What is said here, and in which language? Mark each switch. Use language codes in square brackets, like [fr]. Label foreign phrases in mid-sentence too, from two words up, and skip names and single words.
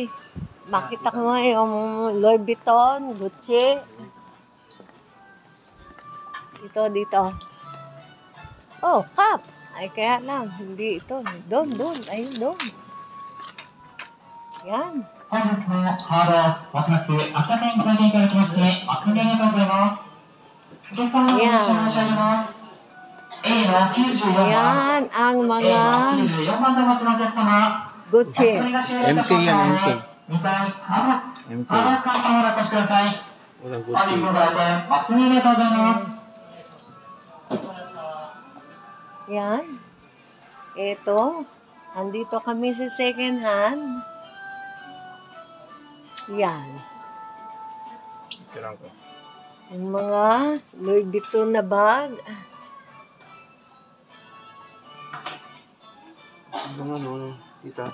[tl] Makita ko nga yung Louis Vuitton, Gucci. Dito. Oh, cup. Ay, kaya lang. Hindi ito. Doon. Ayun, doon. Yan. [ja] 本日もハードバスマス秋田県ご来店いただきまして誠にありがとうございます。お客様にご注文申し上げます。A の94番。 [tl] Yan ang mga [ja] A の94番でお待ちのお客様。 [tl] Gucci. MK yan, MK. [ja] 2階ハード [tl] MK. [ja] カウンターまでお越しください。 [tl] Walang [ja] 本日 [tl] Gucci. [ja] のご来店誠にありがとうございます。 [tl] Yan. Ito. Andito kami sa second hand. Yan. Tirang ko. Yung mga Louis Vuitton na bag. Ano, tita?